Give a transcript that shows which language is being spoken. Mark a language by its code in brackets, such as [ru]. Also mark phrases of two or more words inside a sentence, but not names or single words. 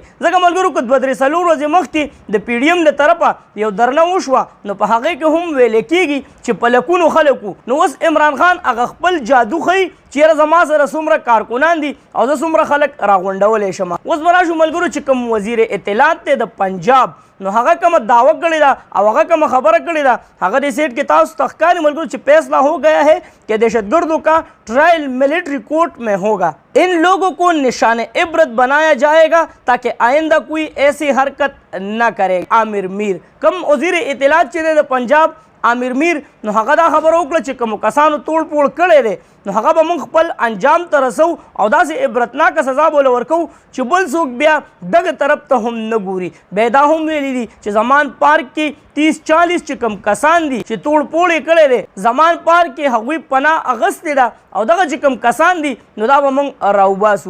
[ps] ځکه ملګرو که 2-3 ورځې مخکې د پی ډي ایم د طرفه یو درنه وشوه نو په هغې کې هم ویلی کېږي چې په لکونو خلکو نو اوس عمران خان هغه خپل جادو ښیي چې یاره زما سره څومره کارکنان دي او زه څومره خلک راغونډولی شم. اوس به راشو ملګرو چې کوم وزیر اطلاعات دی د پنجاب نو هغه کومه دعوه کړې ده او هغه کومه خبره کړې ده هغه دې سیټ کې تاسو ته ښکاري ملګرو چې [ur] فیصلہ ہو گیا ہے کہ دہشت گردوں کا ٹرائل ملٹری کورٹ میں ہوگا. ان لوگوں کو نشان عبرت بنایا جائے گا تاکہ آئندہ کوئی ایسی حرکت نہ کرے. [ps] عامر میر کم وزیر اطلاعات چې دی د پنجاب عامر میر نو هغه دا خبره وکړه چې کومو کسانو توړ پوړ کړی دی نو هغه به موږ خپل انجام ته رسو او داسې عبرتناکه سزا به له ورکوو چې بل څوک بیا دغه طرف ته هم نه ګوري. بیا دا هم ویلي دي چې زمان پارک کې 30-40 چې کوم کسان دي چې توړ پوړ یې کړی دی زمان پارک کې هغوی پناه اغوستې ده او دغه چې کوم کسان دي نو دا به موږ راوباسو.